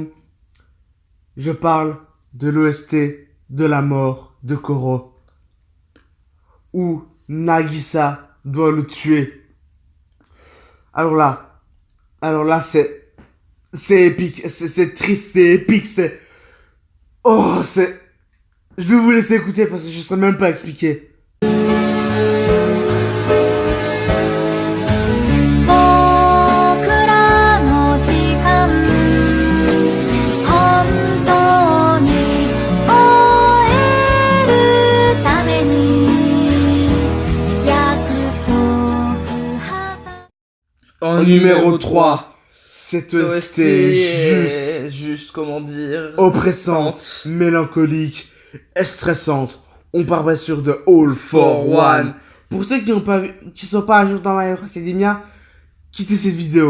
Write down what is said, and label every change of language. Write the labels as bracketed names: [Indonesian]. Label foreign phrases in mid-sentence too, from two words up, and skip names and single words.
[French] Je parle de l'OST de la mort de Koro, où Nagisa doit le tuer. Alors là, c'est épique, c'est triste, c'est épique, je vais vous laisser écouter parce que je ne saurais même pas expliquer. [Japanese] 僕らの時間本当に終えるために約束はた [French] En numéro 3, cette OST juste comment dire, oppressante, mélancolique et stressante. On parle bien sûr de All for One. Pour ceux qui sont pas à jour dans My Hero Academia, quittez cette vidéo.